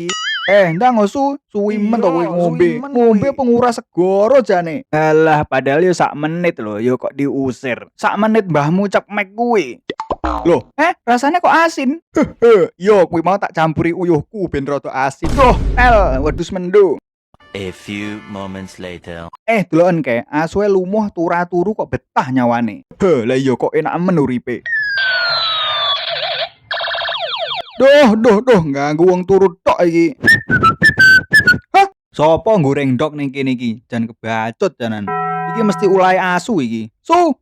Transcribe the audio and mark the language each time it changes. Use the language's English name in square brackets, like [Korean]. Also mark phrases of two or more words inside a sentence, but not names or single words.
[Javanese] Ndang suwi men to kowe ngombe. Ngombe penguras segara jane. Alah, padahal yo sak menit lho, yo kok diusir. Sak menit mbahmu cepmek kuwi. Loh, rasanya kok asin? Yo, kuwi mau tak campuri uyuhku ben rada asin. Wedhus mendung. [English] A few moments later. [Javanese] Deloken kae, asuhe lumuh turu kok betah nyawane. Lah iya kok enak men uripe. Duh, ganggu wong turu tok iki. Hah? Sopo goreng ndok ning kene iki? Jan kebacut janan. Iki mesti ulahe asu iki. Su.